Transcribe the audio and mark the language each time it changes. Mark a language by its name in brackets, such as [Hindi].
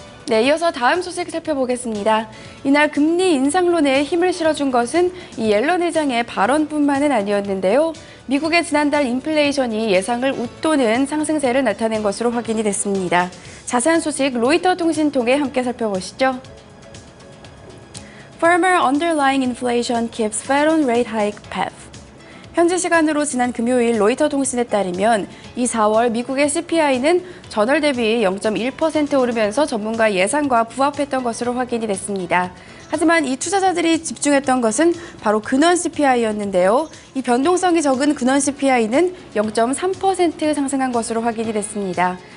[Korean] 네, 이어서 다음 소식 살펴보겠습니다. 이날 금리 인상론에 힘을 실어준 것은 이 옐런 의장의 발언뿐만은 아니었는데요. 미국의 지난달 인플레이션이 예상을 웃도는 상승세를 나타낸 것으로 확인이 됐습니다. 자세한 소식 로이터 통신 통해 함께 살펴보시죠. [English] Firmer underlying inflation keeps Fed on rate hike path. [Korean] 현지 시간으로 지난 금요일 로이터 통신에 따르면 이 4월 미국의 CPI는 전월 대비 0.1% 오르면서 전문가 예상과 부합했던 것으로 확인이 됐습니다. 하지만 이 투자자들이 집중했던 것은 바로 근원 CPI였는데요. 이 변동성이 적은 근원 CPI는 0.3% 상승한 것으로 확인이 됐습니다.